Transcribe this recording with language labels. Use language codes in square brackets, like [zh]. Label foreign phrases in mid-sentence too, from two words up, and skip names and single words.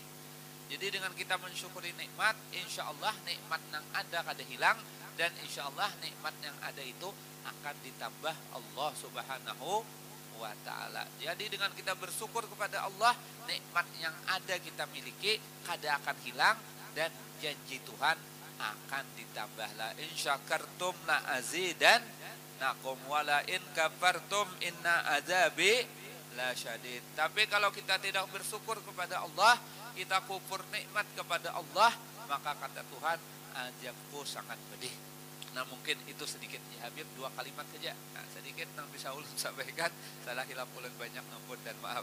[id] Jadi dengan kita mensyukuri nikmat, [ar] إن شاء الله [id] nikmat yang ada kada hilang, dan [ar] إن شاء الله [id] nikmat yang ada itu akan ditambah Allah [ar] سبحانه وتعالى. [id] Jadi dengan kita bersyukur kepada Allah, nikmat yang ada kita miliki kada akan hilang, dan janji Tuhan akan ditambah. [ar] لئن شكرتم لأزيدنكم ولئن كفرتم إن عذابي لشديد. [id] Tapi kalau kita tidak bersyukur kepada Allah, kita kufur nikmat kepada Allah, maka kata Tuhan, azabku sangat pedih. Nah, mungkin itu sedikit ya Habib, 2 kalimat saja. Nah, sedikit yang bisa ulun sampaikan, salah hilap ulun banyak, ampun dan maaf.